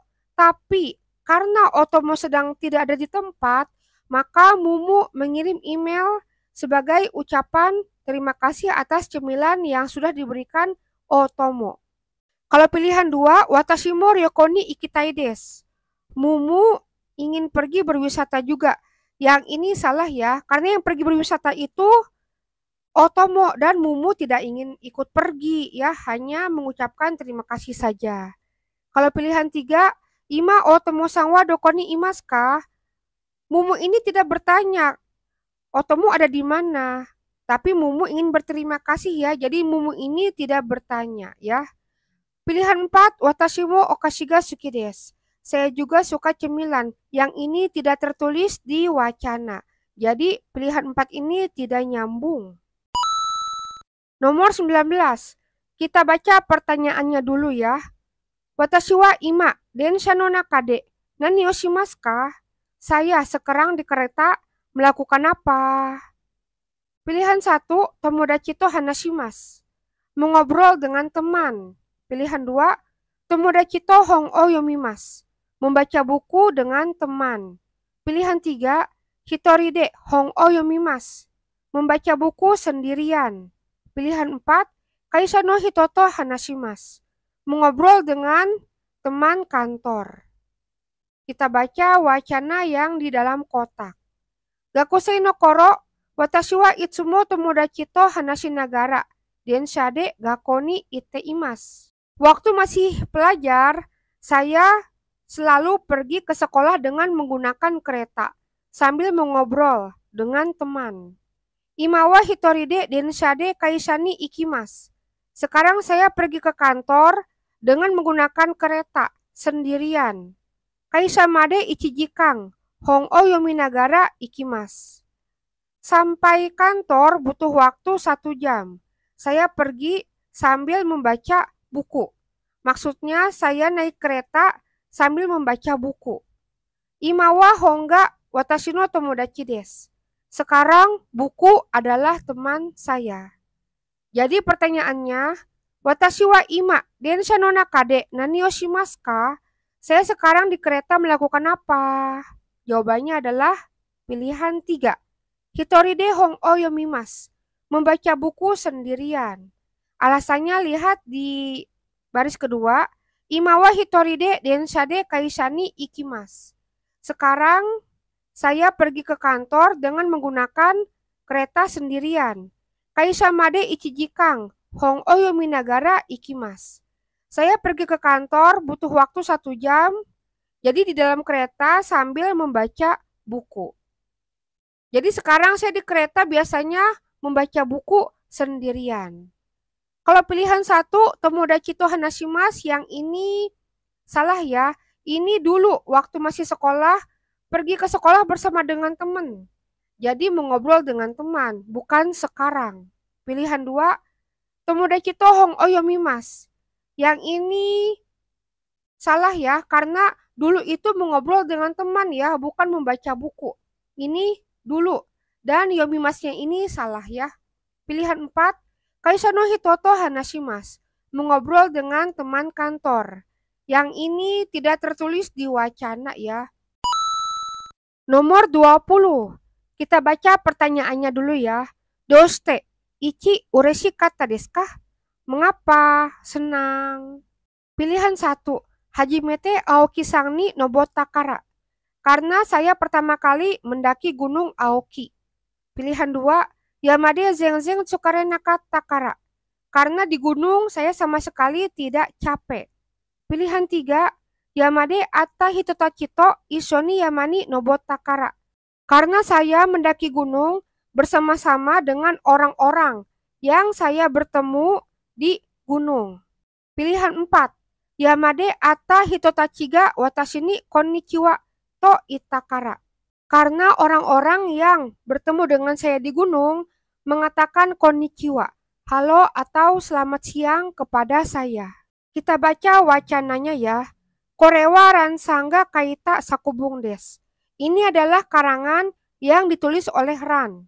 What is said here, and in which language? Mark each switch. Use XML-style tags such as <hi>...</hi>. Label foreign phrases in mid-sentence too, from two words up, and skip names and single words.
<id>Tapi karena Otomo sedang tidak ada di tempat, maka Mumu mengirim email sebagai ucapan terima kasih atas cemilan yang sudah diberikan Otomo. Kalau pilihan 2,</id> <ja>私も旅行に行きたいです.</ja> <id>Mumu ingin pergi berwisata juga. Yang ini salah ya, karena yang pergi berwisata itu Otomo dan Mumu tidak ingin ikut pergi ya, hanya mengucapkan terima kasih saja. Kalau pilihan 3,</id> <ja>今Otomoさんはどこにいますか?</ja> <id>Mumu ini tidak bertanya, Otomo ada di mana? Tapi Mumu ingin berterima kasih ya, jadi Mumu ini tidak bertanya ya. Pilihan 4,</id> <ja>私もお菓子が好きです.</ja> <id>Saya juga suka cemilan. Yang ini tidak tertulis di wacana. Jadi pilihan 4 ini tidak nyambung. Nomor 19. Kita baca pertanyaannya dulu ya.</id> <ja>私は今電車の中で何をしますか?</ja> <id>Saya sekarang di kereta melakukan apa? Pilihan 1,</id> <ja>友達と話します.</ja> <id>Mengobrol dengan teman.</id> <ja>Pilihan 2, 友達と本を読みます.</ja> <id>Membaca buku dengan teman. Pilihan 3,</id> <ja>一人で本を読みます.</ja> <id>Membaca buku sendirian. Pilihan 4,</id> <ja>会社の人と話します.</ja> <id>Mengobrol dengan teman kantor. Kita baca wacana yang di dalam kotak.</id> <ja>学生の頃、私はいつも友達と話しながら電車で学校に行っています.</ja> <id>Waktu masih pelajar, saya selalu pergi ke sekolah dengan menggunakan kereta sambil mengobrol dengan teman.</id> <ja>今は一人で電車で会社に行きます.</ja> <id>Sekarang saya pergi ke kantor dengan menggunakan kereta sendirian.</id> <ja>会社まで一時間本を読みながら行きます.</ja> <id>Sampai kantor butuh waktu 1 jam. Saya pergi sambil membaca buku. Maksudnya saya naik kereta sambil membaca buku.</id> <ja>今は本が私の友達です.</ja> <id>Sekarang buku adalah teman saya. Jadi pertanyaannya,</id> <ja>私は今電車の中で何をしますか?</ja> <id>Saya sekarang di kereta melakukan apa? Jawabannya adalah pilihan 3.</id> <ja>一人で本を読みます.</ja> <id>Membaca buku sendirian. Alasannya lihat di baris kedua,</id> <ja>今は一人で電車で会社に行きます.</ja> <id>Sekarang saya pergi ke kantor dengan menggunakan kereta sendirian.</id> <ja>会社まで一時間本を読みながら行きます.</ja> <id>Saya pergi ke kantor butuh waktu 1 jam. Jadi di dalam kereta sambil membaca buku. Jadi sekarang saya di kereta biasanya membaca buku sendirian. Kalau pilihan 1,</id> <ja>友達と話します,</ja> <id>yang ini salah ya. Ini dulu waktu masih sekolah, pergi ke sekolah bersama dengan teman. Jadi mengobrol dengan teman, bukan sekarang.</id> <ja>Pilihan 2, 友達と本を読みます.</ja> <id>Yang ini salah ya, karena dulu itu mengobrol dengan teman ya, bukan membaca buku. Ini dulu. Dan yomimasnya ini salah ya. Pilihan 4,</id> <ja>会社の人と話します.</ja> <id>Mengobrol dengan teman kantor. Yang ini tidak tertulis di wacana ya. Nomor 20. Kita baca pertanyaannya dulu ya.</id> <ja>どうしていちうれしかったですか?</ja> <id>Mengapa? Senang. Pilihan 1.</id> <ja>初めてAokiさんに登ったから.</ja> <id>Karena saya pertama kali mendaki gunung Aoki. Pilihan 2.</id> <ja>山で全然疲れなかったから.</ja> <id>Karena di gunung saya sama sekali tidak capek. Pilihan 3.</id> <ja>山で会った人たちと一緒に山に登ったから.</ja> <id>Karena saya mendaki gunung bersama-sama dengan orang-orang yang saya bertemu di gunung. Pilihan 4.</id> <ja>山で会った人たちが私にこんにちはと言ったから.</ja> <id>Karena orang-orang yang bertemu dengan saya di gunung mengatakan konnichiwa, halo atau selamat siang kepada saya. Kita baca wacananya ya.</id> <ja>これはRanさんが書いた作文です.</ja> <id>Ini adalah karangan yang ditulis oleh Ran.</id>